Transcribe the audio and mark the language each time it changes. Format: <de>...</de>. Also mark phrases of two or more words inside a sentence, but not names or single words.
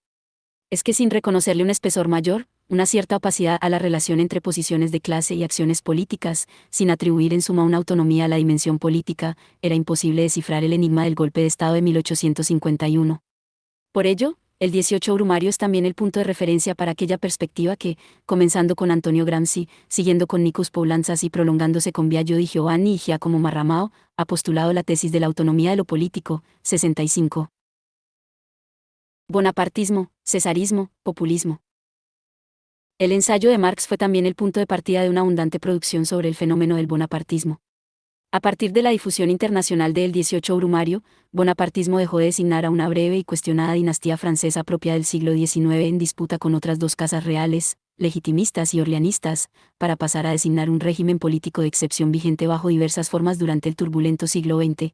<es>Es que sin reconocerle un espesor mayor, una cierta opacidad a la relación entre posiciones de clase y acciones políticas, sin atribuir en suma una autonomía a la dimensión política, era imposible descifrar el enigma del golpe de Estado de 1851. Por ello, el 18 Brumario es también el punto de referencia para aquella perspectiva que, comenzando con Antonio Gramsci, siguiendo con Nicus Poulantzas y prolongándose con Biagio di Giovanni y Giacomo Marramao, ha postulado la tesis de la autonomía de lo político. 65. Bonapartismo, cesarismo, populismo. El ensayo de Marx fue también el punto de partida de una abundante producción sobre el fenómeno del bonapartismo. A partir de la difusión internacional del 18 Brumario, bonapartismo dejó de designar a una breve y cuestionada dinastía francesa propia del siglo XIX en disputa con otras dos casas reales, legitimistas y orleanistas, para pasar a designar un régimen político de excepción vigente bajo diversas formas durante el turbulento siglo XX.</es>